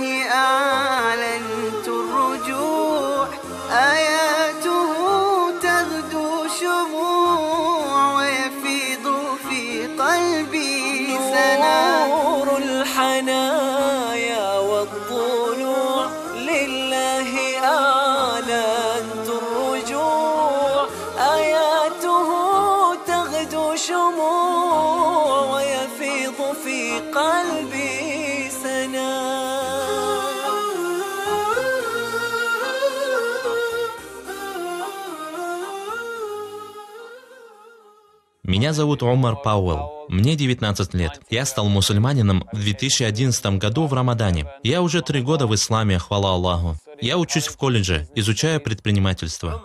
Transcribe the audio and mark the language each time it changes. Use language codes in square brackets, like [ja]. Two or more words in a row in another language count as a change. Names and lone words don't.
[ar] أعلنت الرجوع آياته تغدو شموع ويفيض في قلبي سنا نور الحنايا والضلوع لله أعلنت الرجوع آياته تغدو شموع ويفيض في قلبي سنا. [ru] Меня зовут Умар Пауэлл. Мне 19 лет. Я стал мусульманином в 2011 году в Рамадане. Я уже 3 года в исламе, хвала Аллаху. Я учусь в колледже, изучаю предпринимательство.